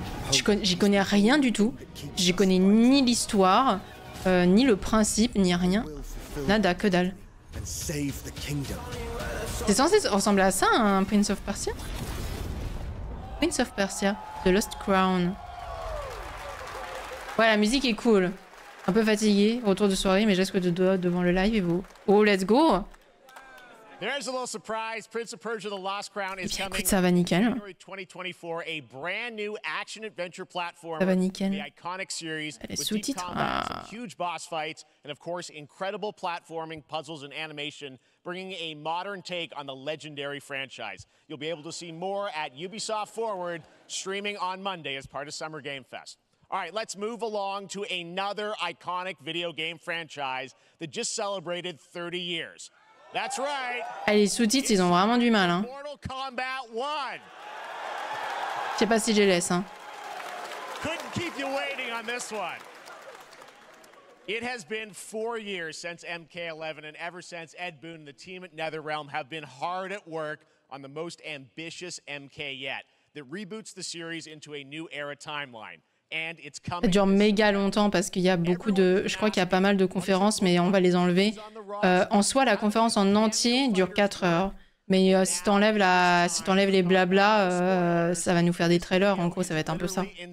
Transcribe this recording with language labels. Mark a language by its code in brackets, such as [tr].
[fr] J'y connais rien du tout. J'y connais ni l'histoire, ni le principe, ni rien. Nada, que dalle. C'est censé ressembler à ça, un Prince of Persia? Prince of Persia, The Lost Crown. Ouais, la musique est cool. Un peu fatigué, retour de soirée, mais je reste que de doigts devant le live et vous. [en] Oh, let's go! There's a little surprise. Prince of Persia: The Lost Crown is coming [fr] écoute, ça va nickel. [en] January 2024. A brand new action adventure platform. [fr] Ça va nickel. [en] The iconic series [fr] Les [en] with deep [fr] sous-titres. [en] combat, some huge boss fights, and of course, incredible platforming, puzzles, and animation, bringing a modern take on the legendary franchise. You'll be able to see more at Ubisoft Forward, streaming on Monday as part of Summer Game Fest. All right, let's move along to another iconic video game franchise that just celebrated 30 years. That's right. [fr] Ah, les sous-titres, ils ont vraiment du mal. Hein. [en] Mortal Kombat 1. [fr] Je sais pas si je les laisse. Hein. [en] Couldn't keep you waiting on this one. It has been 4 years since MK11, and ever since, Ed Boon and the team at NetherRealm have been hard at work on the most ambitious MK yet that reboots the series into a new era timeline. [fr] Ça dure méga longtemps parce qu'il y a beaucoup de... Je crois qu'il y a pas mal de conférences, mais on va les enlever. En soi, la conférence en entier dure 4 heures. Mais si t'enlèves les blabla, ça va nous faire des trailers. En gros, ça va être un peu ça.